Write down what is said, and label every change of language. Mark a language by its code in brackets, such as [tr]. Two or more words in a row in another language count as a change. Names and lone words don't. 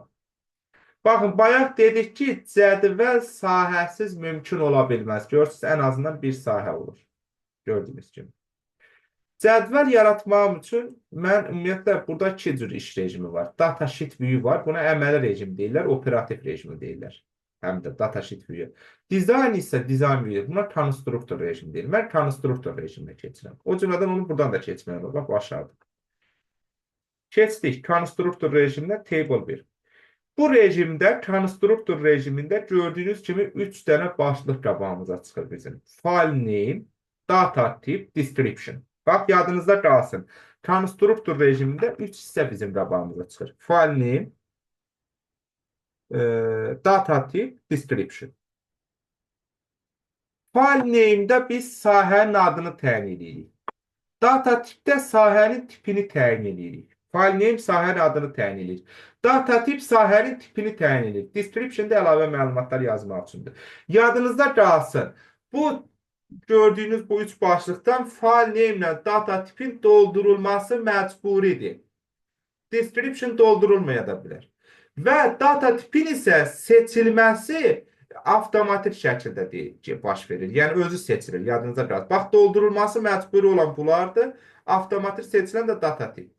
[az] Baxın, bayaq dedik ki, cədvəl sahəsiz mümkün ola bilməz. Görürsünüz, ən azından bir sahə olur. Gördüyünüz kimi. Cədvəl yaratmağım üçün mən ümumiyyətlə burada iki cür iş rejimi var. [en] Datasheet view var. [az] Buna əməli rejim deyirlər, operativ rejimi deyirlər. Həm də [en] datasheet view. Design isə design view. [az] Buna konstruktor rejim deyirlər. Mən konstruktor rejiminə keçirəm. O cümlədən onu buradan da keçmək olur. Bax, aşağıda. Keçdik. Konstruktor rejiminə table 1. Bu rejimdə, konstruktor rejimində gördüyünüz kimi 3 dənə başlıq qabağımıza çıxır bizim. [en] File name, data tip, description. [az] Bax, yadınızda qalsın. Konstruktor rejimində 3 hissə bizim qabağımıza çıxır. [en] File name, data tip, description. File name'də [az] biz sahənin adını təyin edirik. [en] Data tipdə [az] sahənin tipini təyin edirik. [en] File name [az] sahənin adını təyin edirik. [en] Data tip [az] sahənin tipini təyin edirik. Description'da əlavə məlumatlar yazmaq üçündür. Yadınızda qalsın. Bu gördüyünüz bu üç başlıqdan [en] file name [az] ilə [en] data tipin [az] doldurulması məcburidir. Description doldurulmaya da bilər. Və [en] data tipin [az] isə seçilməsi avtomatik şəkildə baş verir. Yəni özü seçilir. Yadınıza qalsın. Bax, doldurulması məcburi olan bunlardır. Avtomatik seçilən də [en] data tipdir.